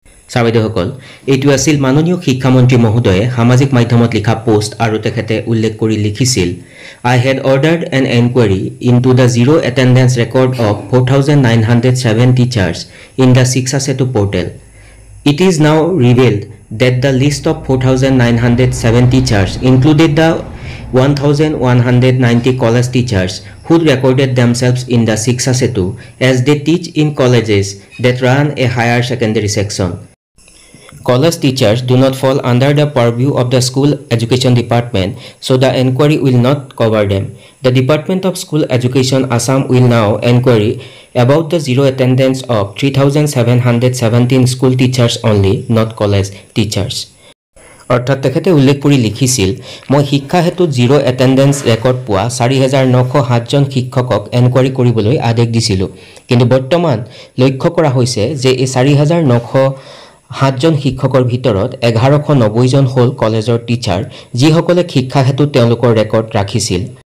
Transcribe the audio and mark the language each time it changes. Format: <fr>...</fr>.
<as>ছাৰবাইদেউসকল এইটো আছিল মাননীয় শিক্ষামন্ত্ৰী মহোদয়ে সামাজিক মাধ্যমত লিখা পোষ্ট আৰু তেখেতে উল্লেখ কৰি লিখিছিল</as> <en>I had ordered an inquiry into the zero attendance record of 4907 teachers in the Shiksha Setu portal. It is now revealed that the list of 4907 teachers included the 1190 college teachers who recorded themselves in the Shiksha Setu as they teach in colleges that run a higher secondary section. College teachers do not fall under the purview of the school education department, so the inquiry will not cover them. The Department of School Education Assam will now inquiry about the zero attendance of 3717 school teachers only, not college teachers.</en> <as>অৰ্থাৎ তেখেতে উল্লেখ কৰি লিখিছিল মই শিক্ষা হেতুত zero attendance record পোৱা 4907 জন শিক্ষকক enquiry কৰিবলৈ আদেশ দিছিলোঁ কিন্তু বৰ্তমান লক্ষ্য কৰা হৈছে যে এই 4907 জন শিক্ষকৰ ভিতৰত 1190 জন হ'ল কলেজৰ টিচাৰ যিসকলে শিক্ষা হেতুত তেওঁলোকৰ ৰেকৰ্ড ৰাখিছিল</as>